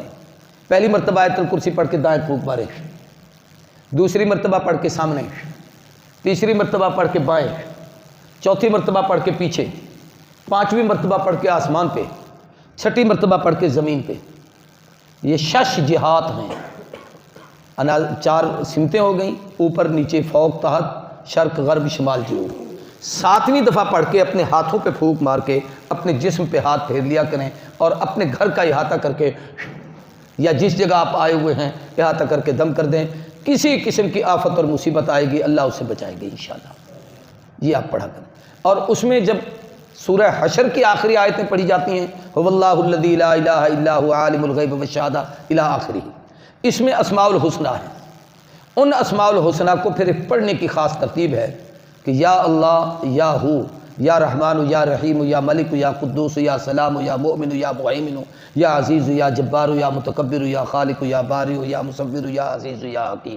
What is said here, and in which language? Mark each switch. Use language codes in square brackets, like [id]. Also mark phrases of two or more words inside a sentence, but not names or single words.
[ur] پہلی مرتبہ آیت الکرسی پڑھ کے دائیں پھونک ماریں، دوسری مرتبہ پڑھ کے سامنے، تیسری مرتبہ پڑھ کے بائیں، چوتھی مرتبہ پڑھ کے پیچھے، پانچویں مرتبہ پڑھ کے آسمان پہ، چھٹی مرتبہ پڑھ کے زمین پہ۔ یہ 6 جہات ہیں، 4 سمتیں ہو گئیں، اوپر نیچے فوق تحت شرق غرب شمال جنوب۔ 7ویں دفعہ پڑھ کے اپنے ہاتھوں پہ پھونک مار کے اپنے جسم پہ ہاتھ پھیر لیا کریں، اور اپنے گھر کا احاطہ کر کے یا جس جگہ آپ آئے ہوئے ہیں احاطہ کر کے دم کر دیں۔ کسی قسم کی آفت اور مصیبت آئے گی اللہ اسے بچائے گی انشاءاللہ۔ یہ آپ پڑھا کریں. اور اس میں جب سورہ حشر کی آخری آیتیں پڑھی جاتی ہیں [ar] هو اللہ الذی لا الہ الا هو عالم الغیب والشہادہ الی آخری، [ur] اس میں اسماء الحسنی ہیں. ان اسماء الحسنی کو پھر پڑھنے کی خاص ترتیب ہے کہ یا اللہ، یا ہو، یا رحمان، یا رحیم، یا ملک، یا قدوس، یا سلام، یا مومن، یا مہیمن، یا عزیز، یا جبار، یا متکبر، یا خالق، یا باری، یا مصور، یا عزیز، یا حکیم.